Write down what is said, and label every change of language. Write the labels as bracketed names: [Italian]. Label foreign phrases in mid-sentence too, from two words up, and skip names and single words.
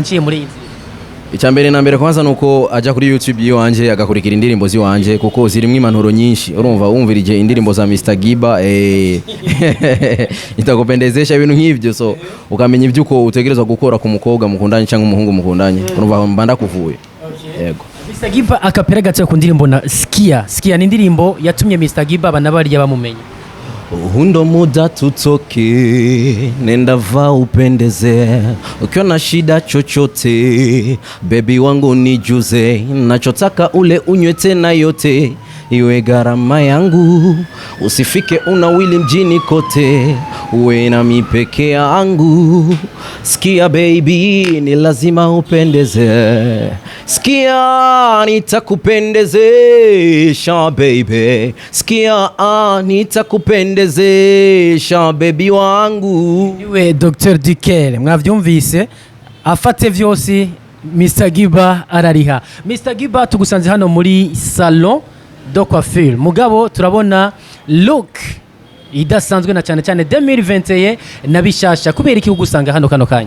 [Rundi] icyambere na mbere kwanza nuko aja kuri YouTube yiwanje agakurikira indirimbo ziwanje kuko zirimwe impanuro nyinshi urumva wumvirije indirimbo za Mr Giba itakupendezesha ibintu nk'ibyo so ukamenya ibyo uko utegerezwa gukora ku mukobwa mukundanye cyangwa umuhungu mukundanye urumva mbanda kuvuye yego Mr Giba akapera gato ku ndirimbo na Skia ni indirimbo yatumye Mr Giba banabariya bamumenye [Swahili] Hundo muda tutoke, nenda va upendeze, ukiwa na shida chochote, baby wangu nijuze, nachotaka ule unywe tena yote, iwe gharama yangu, usifike unawili mjini kote, uwe na mipeke yangu, Skia baby ni lazima upendeze, Skia nitakupendezesha baby, Skia nitakupendezesha baby wangu. [Rundi] Iwe Dr Dukel mwavyumvise afate vyose Mr Giba arariha. Mr Giba tugusanze hano muri [French] salon de coiffure [Rundi] mugabo turabona look idasanzwe na cyane 2021 nabishasha kubera iki ugusanga hano kano kanya